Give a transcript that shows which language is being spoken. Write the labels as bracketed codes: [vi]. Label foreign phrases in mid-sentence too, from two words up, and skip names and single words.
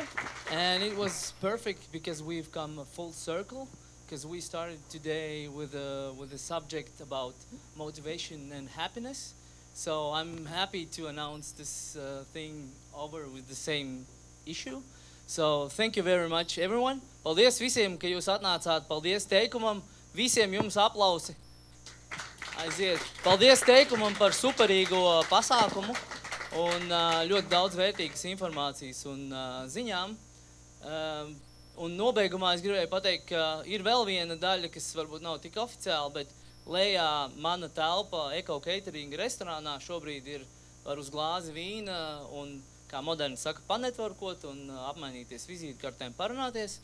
[en] And it was perfect because we've come a full circle, because we started today with a subject about motivation and happiness. So I'm happy to announce this thing over with the same issue. So thank you very much, everyone. [lv] Paldies visiem, ka jūs atnācāt. Paldies teikumam. Visiem jums aplausi. Aiziet. Paldies teikumam par superīgo pasākumu un ļoti daudz vērtīgas informācijas un ziņām. Un nobeigumā es gribēju pateikt, ka ir vēl viena daļa, kas varbūt nav tik oficiāla, bet lejā mana telpa Eko Catering restorānā šobrīd ir var uz glāzi vīna un, kā moderni saka, panetvorkot un apmainīties vizītkartēm, parunāties.